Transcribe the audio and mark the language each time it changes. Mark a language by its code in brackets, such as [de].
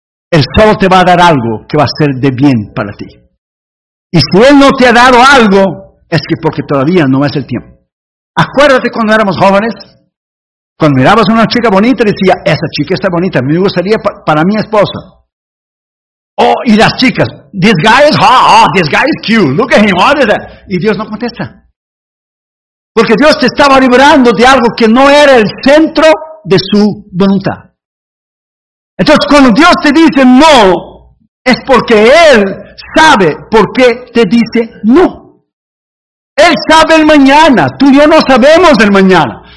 [es] Él solo te va a dar algo que va a ser de bien para ti. Y si Él no te ha dado algo, es que porque todavía no es el tiempo. Acuérdate cuando éramos jóvenes, cuando mirabas a una chica bonita, decía, esa chica está bonita, me gustaría para mi esposa. Oh, y las chicas, [en] this guy is hot, oh, this guy is cute, look at him, what is that? [es] Y Dios no contesta. Porque Dios te estaba liberando de algo que no era el centro de su voluntad. Entonces, cuando Dios te dice no, es porque Él sabe por qué te dice no. Él sabe el mañana, tú y yo no sabemos el mañana.